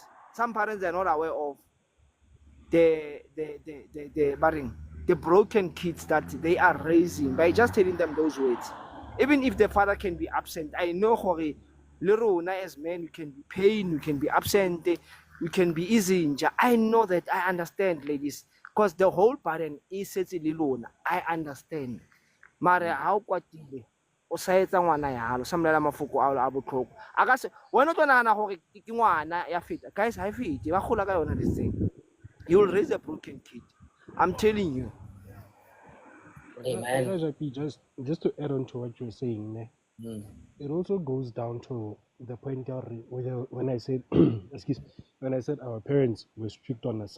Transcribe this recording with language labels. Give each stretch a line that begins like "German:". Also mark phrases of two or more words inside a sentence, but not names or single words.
English: Some parents are not aware of the broken kids that they are raising by just telling them those words. Even if the father can be absent, I know little as men, we can be pain, we can be absent, we can be easy. I know that, I understand, ladies, because the whole parent is alone. I understand.
Tswana: Mara how kwatile o sa etsa ngwana yalo sa mmolela mafoko a botlhoko a ka se wena o tlo nagana gore ke ngwana ya feta. Guys, ha e fete ba gola ka yona
English: this thing. You will raise a broken kid. I'm telling you. Hey, man. Just to add on to what you're saying, it also goes down to the point when I said, excuse, when I said our parents were strict on us.